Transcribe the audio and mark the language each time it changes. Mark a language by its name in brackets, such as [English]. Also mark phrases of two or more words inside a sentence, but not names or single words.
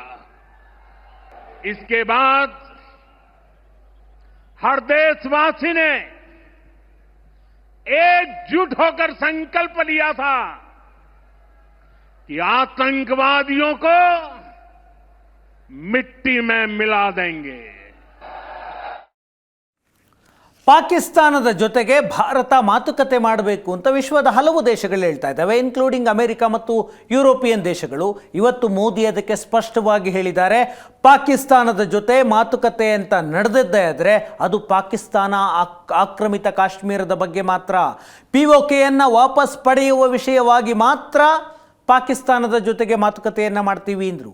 [Hindi] इसके बाद हर देशवासी ने एकजुट होकर संकल्प लिया था कि आतंकवादियों को मिट्टी में मिला देंगे। [Kannada] ಪಾಕಿಸ್ತಾನದ ಜೊತೆಗೆ ಭಾರತ ಮಾತುಕತೆ ಮಾಡಬೇಕು ಅಂತ ವಿಶ್ವದ ಹಲವು ದೇಶಗಳು ಹೇಳ್ತಾ ಇದ್ದಾವೆ, ಇನ್ಕ್ಲೂಡಿಂಗ್ ಅಮೆರಿಕ ಮತ್ತು ಯುರೋಪಿಯನ್ ದೇಶಗಳು. ಇವತ್ತು ಮೋದಿ ಅದಕ್ಕೆ ಸ್ಪಷ್ಟವಾಗಿ ಹೇಳಿದ್ದಾರೆ, ಪಾಕಿಸ್ತಾನದ ಜೊತೆ ಮಾತುಕತೆ ಅಂತ ನಡೆದಿದ್ದೇ ಆದರೆ ಅದು ಪಾಕಿಸ್ತಾನ ಆಕ್ರಮಿತ ಕಾಶ್ಮೀರದ ಬಗ್ಗೆ ಮಾತ್ರ, POKಯನ್ನು ವಾಪಸ್ ಪಡೆಯುವ ವಿಷಯವಾಗಿ ಮಾತ್ರ ಪಾಕಿಸ್ತಾನದ ಜೊತೆಗೆ ಮಾತುಕತೆಯನ್ನು ಮಾಡ್ತೀವಿ ಅಂದರು.